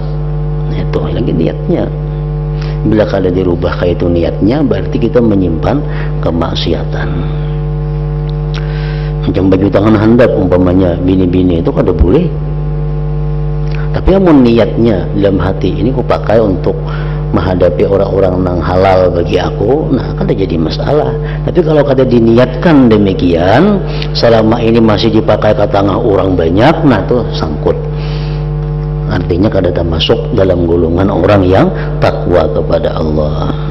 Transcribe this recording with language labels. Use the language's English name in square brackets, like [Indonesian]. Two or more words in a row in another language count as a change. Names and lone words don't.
[Banjar] Nah, itu lagi niatnya. Bila kada dirubah kayak itu niatnya, berarti kita menyimpan kemaksiatan. Macam baju tangan handap umpamanya bini-bini itu kada boleh, tapi amun niatnya dalam hati, ini ku pakai untuk menghadapi orang-orang yang halal bagi aku, nah kada jadi masalah. Tapi kalau kada diniatkan demikian, selama ini masih dipakai ke tengah orang banyak, nah itu sangkut. Artinya kada termasuk dalam golongan orang yang takwa kepada Allah.